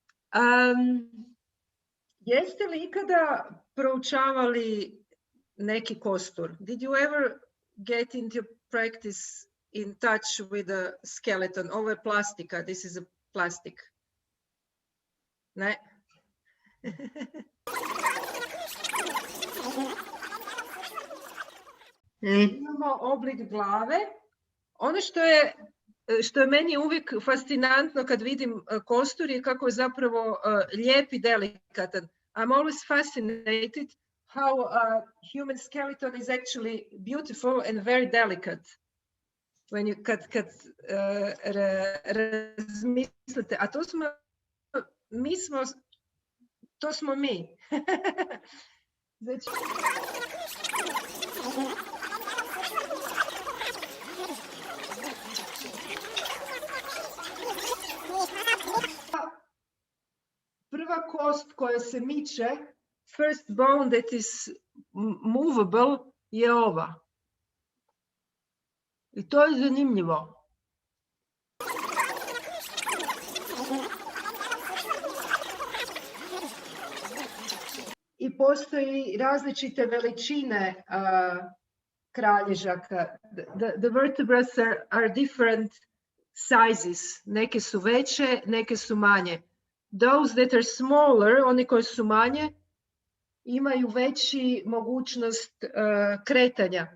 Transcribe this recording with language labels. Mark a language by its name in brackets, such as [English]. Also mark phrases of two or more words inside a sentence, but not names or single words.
[Croatian] Jeste li ikada proučavali neki kostur? [English] Did you ever get into practice in touch with a skeleton? [Croatian] Ovo je plastika, [English] this is a plastic. [Croatian] Ne? Imamo oblik glave. Ono što je meni uvijek fascinantno kad vidim kostur je kako je zapravo lijep i delikatan. [English] I'm always fascinated how a human skeleton is actually beautiful and very delicate. When you, [Croatian] kad razmislite, a to smo mi. Znači, prva kost koja se miče, [English] first bone that is movable, [Croatian] je ova. I to je zanimljivo. I postoji različite veličine kralježaka. [English] The vertebrae are different sizes. [Croatian] Neke su veće, neke su manje. [English] Those that are smaller, [Croatian] oni koji su manje, imaju veći mogućnost kretanja.